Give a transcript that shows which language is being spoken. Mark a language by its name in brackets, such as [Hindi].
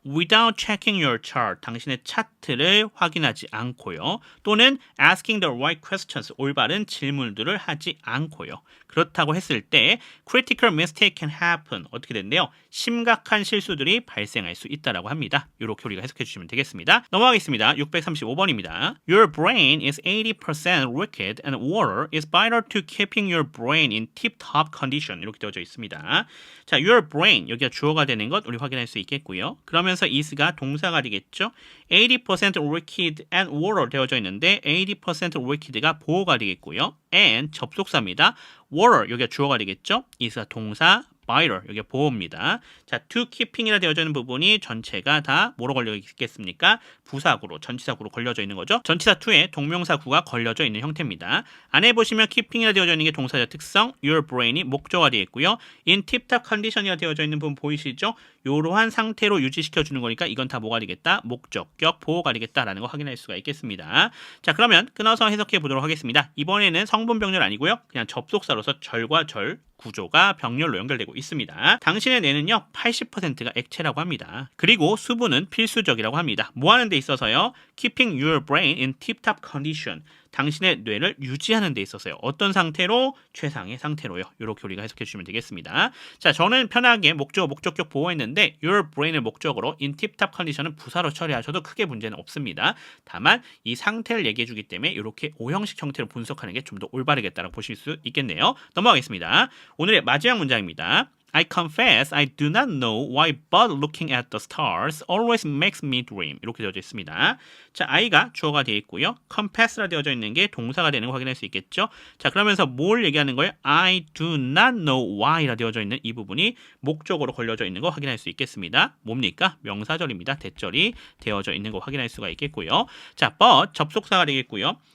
[English] Without checking your chart, [Korean] 당신의 차트를 확인하지 않고요. 또는 [English] asking the right questions, [Korean] 올바른 질문들을 하지 않고요. 그렇다고 했을 때 [English] critical mistake can happen, [Korean] 어떻게 된대요? 심각한 실수들이 발생할 수 있다라고 합니다. 이렇게 우리가 해석해 주시면 되겠습니다. 넘어가겠습니다. 635번입니다. [English] Your brain is 80% liquid and water is vital to keeping your brain in tip-top condition. [Korean] 이렇게 되어져 있습니다. 자, your brain, 여기가 주어가 되는 것 우리 확인할 수 있겠고요. 그러면서 is가 동사가 되겠죠. [English] 80% liquid and water [Korean] 되어져 있는데 80% liquid가 보어가 되겠고요. and 접속사입니다. water, 여기가 주어가 되겠죠. is가 동사, vital, 여기가 보호입니다. 자, to keeping이라 되어져 있는 부분이 전체가 다 뭐로 걸려 있겠습니까? 부사구로, 전치사구로 걸려져 있는 거죠. 전치사 to에 동명사구가 걸려져 있는 형태입니다. 안에 보시면 keeping이라 되어져 있는 게 동사적 특성, your brain이 목적어가 되겠고요. [English] in tip-top condition [Korean] 이라 되어져 있는 부분 보이시죠? 이러한 상태로 유지시켜주는 거니까 이건 다 뭐가 되겠다? 목적격, 보호가 되겠다라는 거 확인할 수가 있겠습니다. 자, 그러면 끊어서 해석해 보도록 하겠습니다. 이번에는 성분 병렬 아니고요. 그냥 접속사로서 절과 절, 구조가 병렬로 연결되고 있습니다. 당신의 뇌는요 80%가 액체라고 합니다. 그리고 수분은 필수적이라고 합니다. 뭐 하는 데 있어서요? [English] Keeping your brain in tip-top condition, [Korean] 당신의 뇌를 유지하는 데 있어서요. 어떤 상태로? 최상의 상태로요. 이렇게 우리가 해석해 주시면 되겠습니다. 자, 저는 편하게 목적어, 목적격 보호했는데 your brain을 목적으로 in tip-top condition은 부사로 처리하셔도 크게 문제는 없습니다. 다만 이 상태를 얘기해 주기 때문에 이렇게 오형식 형태로 분석하는 게 좀 더 올바르겠다라고 보실 수 있겠네요. 넘어가겠습니다. 오늘의 마지막 문장입니다. [English] I confess I do not know why but looking at the stars always makes me dream. [Korean] 이렇게 되어져 있습니다. 자, I가 주어가 되어 있고요. confess라 되어져 있는 게 동사가 되는 거 확인할 수 있겠죠. 자, 그러면서 뭘 얘기하는 거예요? [English] I do not know why [Korean] 라 되어져 있는 이 부분이 목적으로 걸려져 있는 거 확인할 수 있겠습니다. 뭡니까? 명사절입니다. 대절이 되어져 있는 거 확인할 수가 있겠고요. 자, but 접속사가 되겠고요.